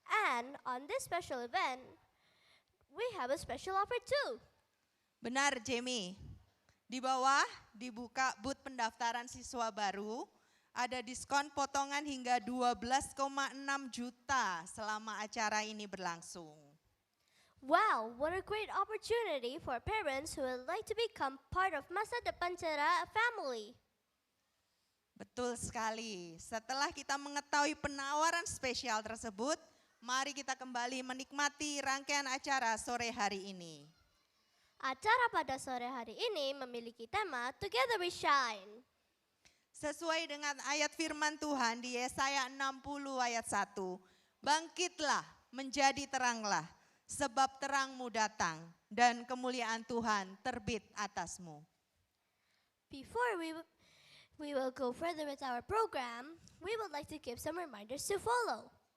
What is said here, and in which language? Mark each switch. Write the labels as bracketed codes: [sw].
[en] And on this special event, we have a special offer too. [id] Benar, Jamie. Di bawah dibuka booth pendaftaran siswa baru, ada diskon potongan hingga 12,6 juta selama acara ini berlangsung. [en] Wow, what a great opportunity for parents who would like to become part of Masa Depan Cerah family. [id] Betul sekali. Setelah kita mengetahui penawaran spesial tersebut, mari kita kembali menikmati rangkaian acara sore hari ini. Acara pada sore hari ini memiliki tema Together We Shine. Sesuai dengan ayat firman Tuhan di Yesaya 60 ayat 1. Bangkitlah, menjadi teranglah, sebab terangmu datang dan kemuliaan Tuhan terbit atasmu. [en] Before we will go further with our program, we would like to give some reminders to follow.